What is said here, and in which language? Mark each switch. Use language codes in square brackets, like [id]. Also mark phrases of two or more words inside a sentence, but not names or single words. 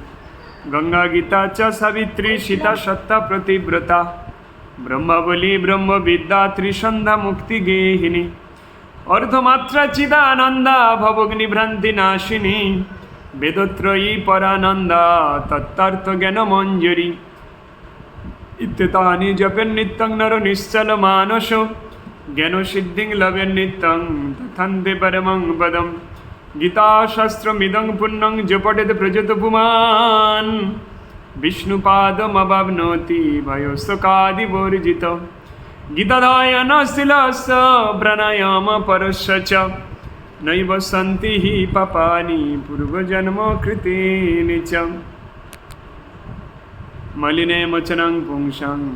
[sa] গঙ্গা গীতা চ সাবিত্রী সীতা সত্তা প্রতিব্রতা ব্রহ্মবলী ব্রহ্মবিদ্যা ত্রিসন্ধ্যা মুক্তি গেহিনী অর্ধমাত্রা চিদানন্দা ভবগ্নিভ্রান্তি নাশিনী বেদত্রয়ী পরানন্দা তত্তার্থ জ্ঞান মঞ্জুরি ইত্যেতানি জপেন নিত্যং নর নিশ্চল মানস জ্ঞান সিদ্ধিং লবেন নিত্যং তথান্তে পরমং পদম গীতাশাস্ত্রমিদং পুণ্যং জপটেত প্রজত পুমান বিষ্ণুপাদমবাপ্নোতি ভয়োস্তকাদিবর্জিত গীতাদায়নশীলস্য প্রাণায়াম পরস্য চ নৈব সন্তি হি পাপানি পূর্বজন্ম কৃতেনি চ মলিনে মোচনং পুংসাং